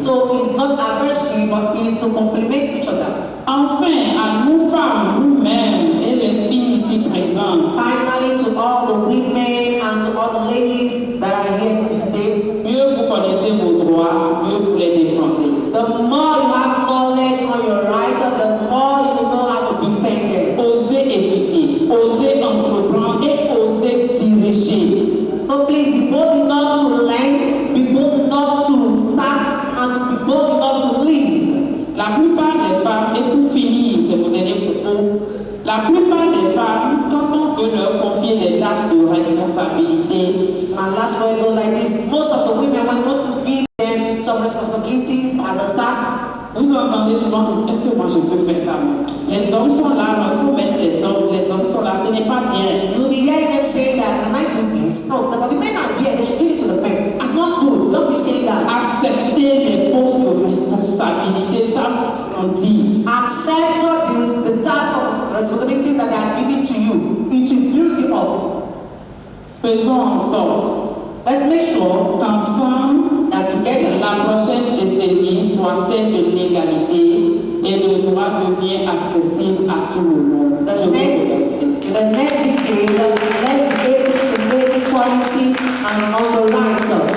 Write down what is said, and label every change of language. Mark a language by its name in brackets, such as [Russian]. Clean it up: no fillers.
[English] So it's not adversary, but it's to complement each other. [French] Enfin, à nous femmes, nous-mêmes et les filles ici présentes, [English] Finally, to all the women and to all the ladies that are here this day, [French] mieux vous connaissez vos droits, mieux vous les défendez. [English] the more you have knowledge on your rights, the more you know how to defend them. [French] Osez étudier, osez entreprendre et osez diriger. [English] So please be bold enough to learn, be bold enough to start, and to be bold enough to lead. [French] La plupart des femmes, et pour finir, c'est mon dernier propos, la plupart des femmes, quand on veut leur confier des tâches de responsabilité, [English] And last word goes like this: most of the women want to give them some responsibilities as a task. [French] vous entendez souvent, est-ce que moi je peux faire ça? Les hommes sont là, il faut mettre les hommes sont là, ce n'est pas bien. [English] You'll be hearing them saying that, can I do this? No, but the men are there, they should give it to the men. It's not good. Don't be saying that. [French] Accepter les postes de responsabilité, ça on dit. [English] Accept the task of responsibility that they are giving to you. It will build you up. [French] Faisons en sorte [English] Let's make sure [French] qu'ensemble, [English] that together, [French] la prochaine décennie soit celle de l'égalité et le droit devient accessible à tout le monde. Je [English] the [French] vous [English] next [French] remercie. [English] decade, let's be able to make equality and all the rights.